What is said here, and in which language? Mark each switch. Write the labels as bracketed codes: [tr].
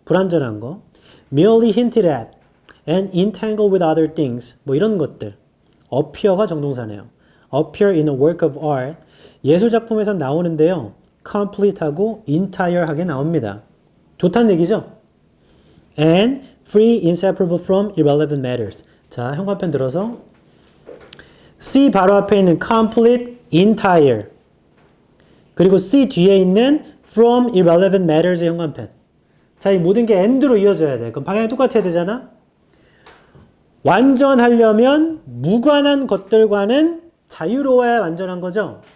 [ko] 불완전한 거. [en] merely hinted at and entangled with other things. [ko] 뭐 이런 것들. appear가 정동사네요. [en] appear in a work of art. [ko] 예술작품에서 나오는데요. complete하고 entire하게 나옵니다. 좋다는 얘기죠? [en] and free, inseparable from irrelevant matters. [ko] 자, 형광펜 들어서 C 바로 앞에 있는 complete, entire 그리고 C 뒤에 있는 [en] from irrelevant matters [ko] 의 형광펜 자, 이 모든 게 and로 이어져야 돼. 그럼 방향이 똑같아야 되잖아. 완전하려면 무관한 것들과는 자유로워야 완전한 거죠.